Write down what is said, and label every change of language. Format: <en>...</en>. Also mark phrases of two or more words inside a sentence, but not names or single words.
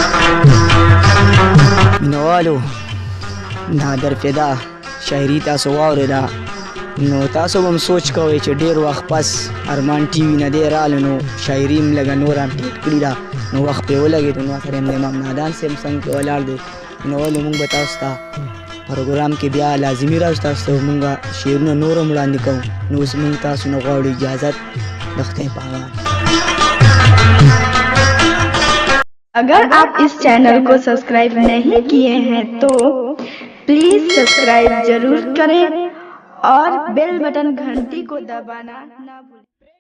<ps>مینوالو نادر فدا شاعري تاسو واورېده نو تاسو به هم سوچ کوئ چې ډېر وخت پس ارمان ټي وي نه دی راغلی نو شاعري هم لږه نور هم ټیټ کړي ده نو وخت پرې ولګېد نو سره امام نادان صاحب څنګ کې ولاړ دی مینوالو موږ به تاسو ته پروګرام کې بیا لازمي راځو تاسو ته موږ شعرونه نور هم وړاندې کوو نو اوس موږ تاسو نه غواړو اجازت د خدای په امان</ps> <hi>अगर आप इस चैनल को सब्सक्राइब नहीं किए हैं तो प्लीज सब्सक्राइब जरूर करें और</hi> <en>bell button</en> <hi>घंटी को दबाना ना भूलें।</hi>